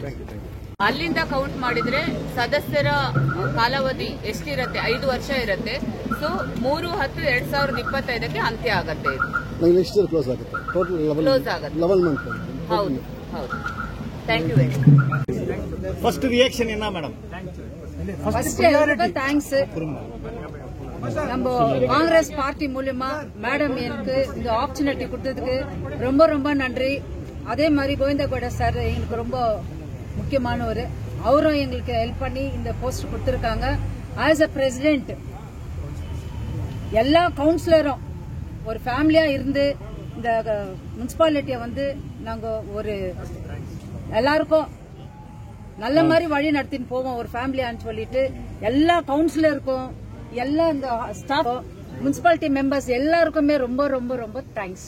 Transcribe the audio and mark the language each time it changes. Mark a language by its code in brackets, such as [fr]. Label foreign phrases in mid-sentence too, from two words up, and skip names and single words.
[kn] ಅಲ್ಲಿಂದ ಕೌಂಟ್ ಮಾಡಿದ್ರೆ ಸದಸ್ಯರ ಕಾಲಾವಧಿ ಎಷ್ಟಿರುತ್ತೆ? 5 ವರ್ಷ ಇರುತ್ತೆ. 3/10/2025 ಅಂತ್ಯ ಆಗುತ್ತೆ. ಕ್ಲೋಸ್ ಆಗುತ್ತೆ. ಹೌದು ಹೌದು. [en] thank you very much. first reaction [ta] என்ன மேடம்? [en] First thanks. [ta] நம்ம காங்கிரஸ் பார்ட்டி மூலமா மேடம் எனக்கு இந்த ஆப்பர்ச்சுனிட்டி கொடுத்ததுக்கு ரொம்ப ரொம்ப நன்றி. அதே மாதிரி கோவிந்தகவுடா சார் எனக்கு ரொம்ப முக்கியமானவர். அவரும் எங்களுக்கு ஹெல்ப் பண்ணி இந்த போஸ்ட் கொடுத்திருக்காங்க. [en] as a president [ta] எல்லா கவுன்சிலரும் ஒரு ஃபேமிலியா இருந்து இந்த முனிசிபாலிட்டியை வந்து நாங்க ஒரு எல்லாருக்கும் நல்ல மாதிரி வழி நடத்தின்னு போவோம் ஒரு ஃபேமிலியான்னு சொல்லிட்டு எல்லா கவுன்சிலருக்கும் எல்லா இந்த [en] staff municipality members [ta] எல்லாருக்குமே ரொம்ப ரொம்ப ரொம்ப தேங்க்ஸ்.